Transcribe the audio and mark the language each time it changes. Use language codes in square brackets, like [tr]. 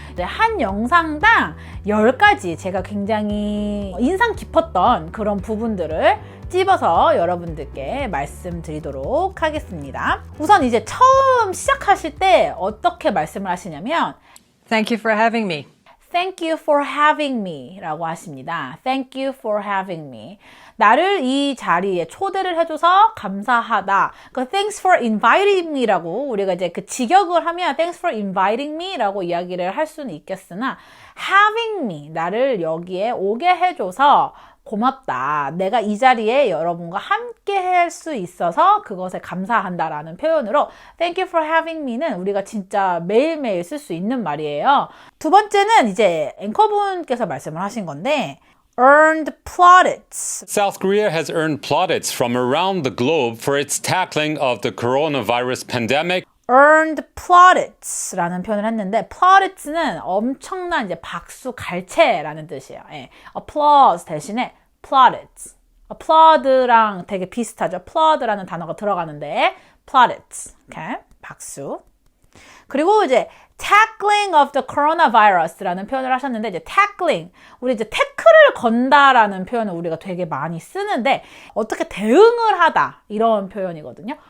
[ko] 한 영상당 10가지 제가 굉장히 인상 깊었던 그런 부분들을 찝어서 여러분들께 말씀드리도록 하겠습니다. 우선 이제 처음 시작하실 때 어떻게 말씀을 하시냐면 [en] Thank you for having me. Thank you for having me [ko] 라고 하십니다. [en] Thank you for having me. [ko] 나를 이 자리에 초대를 해줘서 감사하다. 그 [en] Thanks for inviting me [ko] 라고 우리가 이제 그 직역을 하면 Thanks for inviting me 라고 이야기를 할 수는 있겠으나 having me, 나를 여기에 오게 해줘서 고맙다. 내가 이 자리에 여러분과 함께 할 수 있어서 그것에 감사한다라는 표현으로 [en] Thank you for having me [ko] 는 우리가 진짜 매일매일 쓸 수 있는 말이에요. 두 번째는 이제 앵커분께서 말씀을 하신 건데 earned plaudits. [en] South Korea has earned plaudits from around the globe for its tackling of the coronavirus pandemic. [ko] earned plaudits라는 표현을 했는데 plaudits는 엄청난 이제 박수 갈채라는 뜻이에요. 예. applause 대신에 plaudits. applaud랑 되게 비슷하죠. applaud라는 단어가 들어가는데 plaudits. 오케이. 박수. 그리고 이제 [en] tackling of the coronavirus [ko] 라는 표현을 하셨는데, 이제 tackling, 우리 이제 태클을 건다라는 표현을 우리가 되게 많이 쓰는데 어떻게 대응을 하다 이런 표현이거든요.